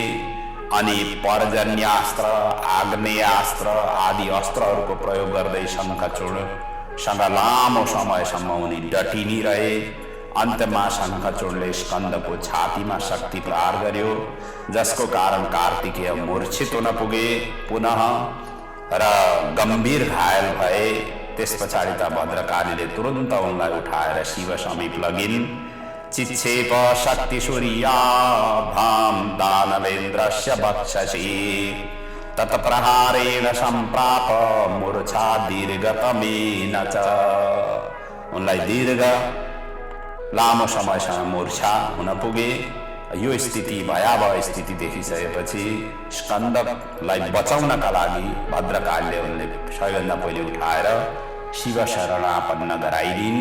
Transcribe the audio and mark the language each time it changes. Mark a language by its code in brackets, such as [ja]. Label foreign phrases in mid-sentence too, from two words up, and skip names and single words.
[ne] अनि पर्जन्यास्त्र, आग्नेयास्त्र आदि अस्त्रहरूको प्रयोग गर्दै शङ्खचूडसँग लामो समयसम्म उनी डटी नै रहे। अन्तमा शङ्खचूडले स्कन्दको छातीमा शक्ति प्रहार गर्यो, जसको कारण कार्तिकेय मूर्छित हुन पुगे पुनः र गम्भीर घायल भए। त्यस पछाडि त भद्रकालीले तुरन्त उनलाई उठाएर शिव समीप लगिन्। [sa] चिच्छेप शक्ति सूर्याभां दानवेन्द्रस्य वक्षसि तत्प्रहारेण सम्प्राप मूर्छा दीर्घतमेन च। [ne] उनलाई दीर्घ लामो समयसम्म मूर्छा हुन पुगे। यो स्थिति भयावह स्थिति देखिसकेपछि स्कन्दलाई बचाउनका लागि भद्रकालीले उनले सबैभन्दा पहिले उठाएर शिव शरणापन्न गराइदिन्।